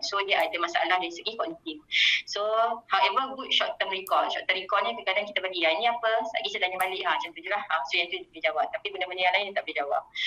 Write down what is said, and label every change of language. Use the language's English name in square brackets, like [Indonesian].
[Malay] So dia ada masalah dari segi kognitif. [English] So however good short term recall. [Malay] Short term recall ni kadang-kadang kita bagi ni apa, lagi saya tanya balik macam tu je lah. So yang tu dia boleh jawab. Tapi benda-benda yang lain dia tak boleh jawab.